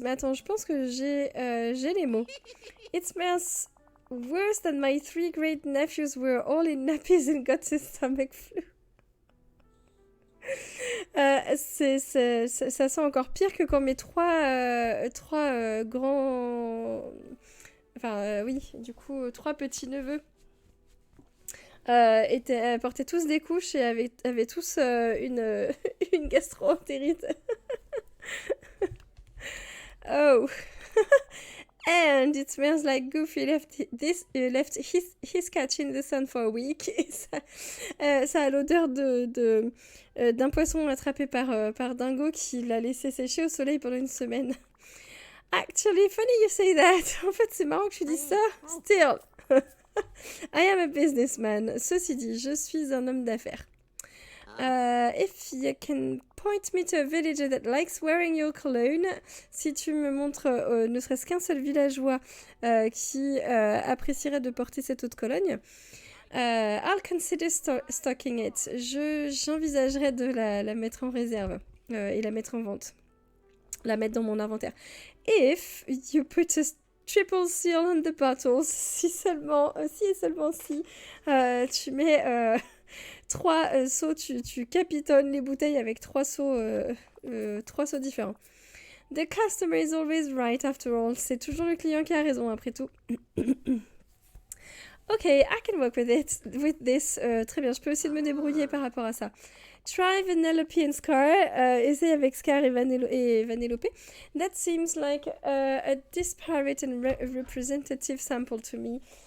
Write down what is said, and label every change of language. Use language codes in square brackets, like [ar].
[fr] Mais attends, je pense que j'ai les mots. [en] It smells worse than my 3 great nephews were all in nappies and got the stomach flu. [fr] Ça sent encore pire que quand mes trois grands... Enfin, oui, du coup, 3 petits-neveux portaient tous des couches et avaient tous une gastro-entérite. Oh. [en] And it smells like Goofy left his catch in the sun for a week. [fr] Et ça a l'odeur d'un poisson attrapé par Dingo qui l'a laissé sécher au soleil pendant une semaine. [en] Actually, funny you say that. [fr] En fait, c'est marrant que tu dises ça. [en] Still, I am a businessman. [fr] Ceci dit, je suis un homme d'affaires. [en] If you can point me to a villager that likes wearing your cologne, [fr] si tu me montres ne serait-ce qu'un seul villageois qui apprécierait de porter cette eau de Cologne, [en] I'll consider stocking it. [fr] J'envisagerais de la mettre en réserve et la mettre en vente, la mettre dans mon inventaire. [en] If you put a triple seal on the bottles, [fr] si et seulement si tu mets 3 seaux, tu capitonnes les bouteilles avec 3 seaux différents. [en] The customer is always right after all. [fr] C'est toujours le client qui a raison après tout. [en] Ok, I can work with this. [fr] Très bien, je peux aussi me débrouiller par rapport à ça. [en] Try Vanellope and Scar. [fr] Essaye avec Scar et Vanellope. [en] That seems like a disparate and representative sample to me.